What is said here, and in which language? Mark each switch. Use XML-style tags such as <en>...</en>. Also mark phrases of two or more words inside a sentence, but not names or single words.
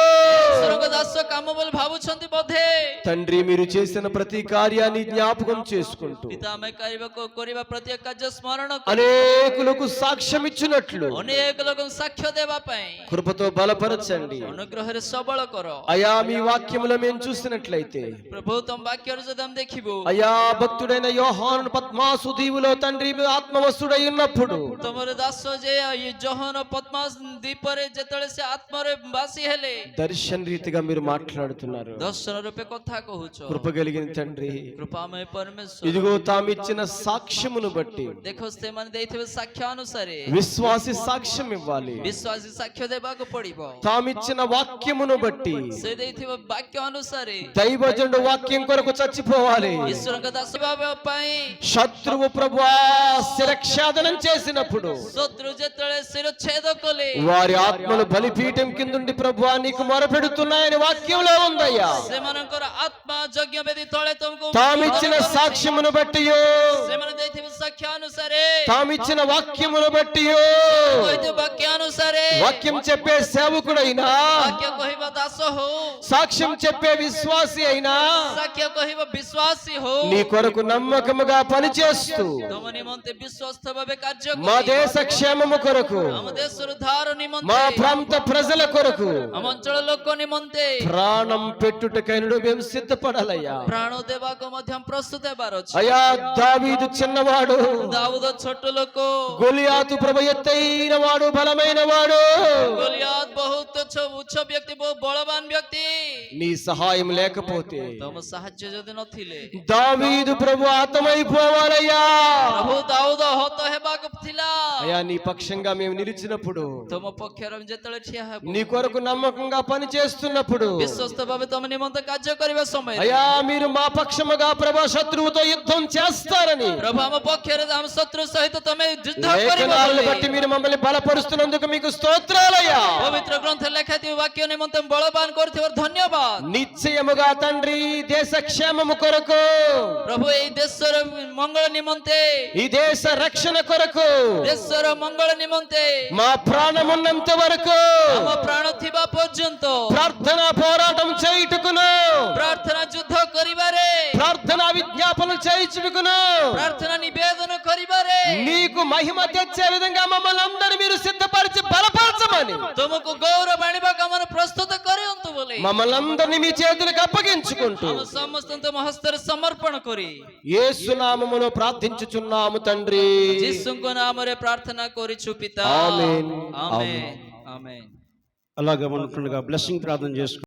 <or>ଈଶ୍ୱରଙ୍କ ଦାସ କାମ ବୋଲି ଭାବୁଛନ୍ତି ବୋଧେ।</or> <te>తండ్రి, మీరు చేసిన ప్రతి కార్యాన్ని జ్ఞాపకం చేసుకుంటూ</te> <or>ପିତା, ଆମେ କରିବା ପ୍ରତ୍ୟେକ କାର୍ଯ୍ୟ ସ୍ମରଣ କରି</or> <te>అనేకులకు సాక్ష్యం ఇచ్చినట్లు</te> <or>ଅନେକ ଲୋକଙ୍କୁ ସାକ୍ଷ୍ୟ ଦେବା ପାଇଁ</or> <te>కృపతో బలపరచండి</te> <or>ଅନୁଗ୍ରହରେ ସବଳ କର।</or> <te>అయా। మీ వాక్యములో మేము చూసినట్లయితే</te> <or>ପ୍ରଭୁ ତମ ବାକ୍ୟରୁ ଯଦି ଆମେ ଦେଖିବୁ,</or> <te>అయా, భక్తుడైన యోహాను పద్మాసు దీవులో తండ్రి మీ ఆత్మవస్తుడై ఉన్నప్పుడు</te> <or>ତମର ଦାସ ଯେ ଜୋହନ ପଦ୍ମାସ ଦ୍ୱୀପରେ ଯେତେବେଳେ ସେ ଆତ୍ମାରେ ବାସୀ ହେଲେ,</or> <te>దర్శన రీతిగా మీరు మాట్లాడుతున్నారు।</te> <or>ଦର୍ଶନ రୂపେ କଥା କହୁଛ।</or> <te>కృప కలిగిన తండ్రి,</te> <or>କୃପାମୟ ପରମେଶ୍ୱର,</or> <te>ఇదిగో తామిచ్చిన సాక్ష్యమును బట్టి</te> <or>ଦେଖ ସେମାନେ ଦେଇଥିବେ ସାକ୍ଷ୍ୟ ଅନୁସାରେ</or> <te>విశ్వాసి సాక్ష్యం ఇవ్వాలి।</te> <or>ବିଶ୍ୱାସୀ ସାକ୍ଷ୍ୟ ଦେବାକୁ ପଡିବ।</or> <te>తామిచ్చిన వాక్యమును బట్టి</te> <or>ସେ ଦେଇଥିବା ବାକ୍ୟ ଅନୁସାରେ</or> <te>దైవజనుడు వాక్యం కొరకు చచ్చిపోవాలి।</te> <or>ଈଶ୍ୱରଙ୍କ ଦାସ ହେବା ପାଇଁ</or> <te>శత్రువు ప్రభువా శిరక్షాదనం చేసినప్పుడు</te> <or>ଶତ୍ରୁ ଯେତେବେଳେ ଶିରଚ୍ଛେଦ କଲେ,</or> <te>వారి ఆత్మలు బలిపీఠం కిందుండి ప్రభువా నీకు మొరపెడుతున్నాయని వాక్యంలో ఉందయ్యా।</te> <or>ସେମାନଙ୍କର ଆତ୍ମା ଯଜ୍ଞ ବେଦୀ ତଳେ ତମକୁ</or> <te>తామిచ్చిన సాక్ష్యమును బట్టి,</te> <or>ସେମାନେ ଦେଇଥିବା ସାକ୍ଷ୍ୟ ଅନୁସାରେ,</or> <te>తామిచ్చిన వాక్యమును బట్టి,</te> <or>କହିଥିବା ବାକ୍ୟ ଅନୁସାରେ,</or> <te>వాక్యం చెప్పే సేవకుడైనా,</te> <or>ବାକ୍ୟ କହିବା ଦାସ ହଉ,</or> <te>సాక్ష్యం చెప్పే విశ్వాసి అయినా</te> <or>ସାକ୍ଷ୍ୟ କହିବା ବିଶ୍ୱାସୀ ହଉ,</or> <te>నీ కొరకు నమ్మకముగా పనిచేస్తూ</te> <or>ତମ ନିମନ୍ତେ ବିଶ୍ୱସ୍ତ ଭାବେ କାର୍ଯ୍ୟ</or> <te>మా</te> <or>କରି</or> <te>దేశ క్షేమము కొరకు,</te> <or>ଆମ ଦେଶର ଧାର</or> <te>మా</te> <or>ନିମନ୍ତେ,</or> <te>ప్రాంత ప్రజల కొరకు</te> <or>ଆମ ଅଞ୍ଚଳ ଲୋକ ନିମନ୍ତେ</or> <te>ప్రాణం పెట్టుటకైనడు మేము సిద్ధపడాలయ్యా।</te> <or>ପ୍ରାଣ ଦେବାକୁ ମଧ୍ୟ ପ୍ରସ୍ତୁତ ହେବାର ଅଛି।</or> <te>అయ్యా, దావీదు చిన్నవాడు,</te> <or>ଦାଉଦ ଛୋଟ ଲୋକ,</or> <te>గొలియాతు ప్రభు ఎత్తైన వాడు, బలమైన వాడు।</te> <or>ଗୋଲିଆତ ବହୁତ ଉଚ୍ଚ ବ୍ୟକ୍ତି, ବହୁତ ବଳବାନ ବ୍ୟକ୍ତି।</or> <te>నీ సహాయం లేకపోతే</te> <or>ତମ ସାହାଯ୍ୟ ଯଦି ନଥିଲେ</or> <te>దావీదు ప్రభు హతమైపోవాలయ్యా।</te> <or>ପ୍ରଭୁ ଦାଉଦ ଆହତ ହେବାକୁ ଥିଲା</or> <te>అయా నీ పక్షంగా మేము నిలిచినప్పుడు,</te> <or>ତୁମ ପକ୍ଷରେ ଆମେ ଯେତେବେଳେ ଠିଆ ହେବୁ</or> <te>నీ కొరకు నమ్మకంగా పని చేస్తున్నప్పుడు,</te> <or>ବିଶ୍ୱସ୍ତ ଭାବେ ତମ ନିମନ୍ତେ କାର୍ଯ୍ୟ କରିବା ସମୟରେ</or> <te>అయా మీరు మా పక్షముగా ప్రభా శత్రువుతో యుద్ధం చేస్తారని</te> <or>ପ୍ରଭୁ ଆମ ପକ୍ଷରେ ଆମ ଶତ୍ରୁ ସହିତ ତମେ ଯୁଦ୍ଧ କରିବ</or> <te>లేఖనాలను</te> <or>ବୋଲି</or> <te>బట్టి మీరు మమ్మల్ని బలపరుస్తున్నందుకు మీకు స్తోత్రాలయ్యా.</te> <or>ପବିତ୍ର ଗ୍ରନ୍ଥରେ ଲେଖାଥିବା ବାକ୍ୟ ନିମନ୍ତେ ବଳବାନ କରିଥିବାରୁ ଧନ୍ୟବାଦ</or> <te>నిశ్చయముగా తండ్రి దేశ క్షేమము కొరకు,</te> <or>ପ୍ରଭୁ ଏଇ ଦେଶର ମଙ୍ଗଳ ନିମନ୍ତେ</or> <te>ఈ దేశ రక్షణ కొరకు,</te> <or>ଦେଶର ମଙ୍ଗଳ ନିମନ୍ତେ</or> <te>మా ప్రాణమున్నంత వరకు</te> <or>ଆମ ପ୍ରାଣ ଥିବା ପର୍ଯ୍ୟନ୍ତ</or> <te>ప్రార్థన పోరాటం చేయుటకును,</te> <or>ପ୍ରାର୍ଥନା ଯୁଦ୍ଧ କରିବାରେ</or> <te>ప్రార్థన విజ్ఞాపన చేయుటకును,</te> <or>ପ୍ରାର୍ଥନା ନିବେଦନ କରିବାରେ</or> <te>నీకు మహిమ తెచ్చే విధంగా మమ్మల్ని అందరినీ మీరు సిద్ధపరిచి బలపరచమని</te> <or>ତୁମକୁ ଗୌରବ ଆଣିବାକୁ ଆମର ପ୍ରସ୍ତୁତ କରନ୍ତୁ ବୋଲି</or> <te>మమ్మల్ని అందరినీ మీ చేతులకు అప్పగించుకుంటూ</te> <or>ଆମ ସମସ୍ତଙ୍କୁ ତମ ହସ୍ତରେ ସମର୍ପଣ କରି</or> <te>యేసు నామములో ప్రార్థించుచున్నాము తండ్రి.</te> <or>ଯୀଶୁଙ୍କ ନାମରେ ପ୍ରାର୍ଥନା କରିଛୁ ପିତା</or> <te>ఆమేన్. ఆమేన్ ఆమేన్ అలాగే మనకుండగా బ్లెస్సింగ్ ప్రార్థన చేసుకుంటాం.</te>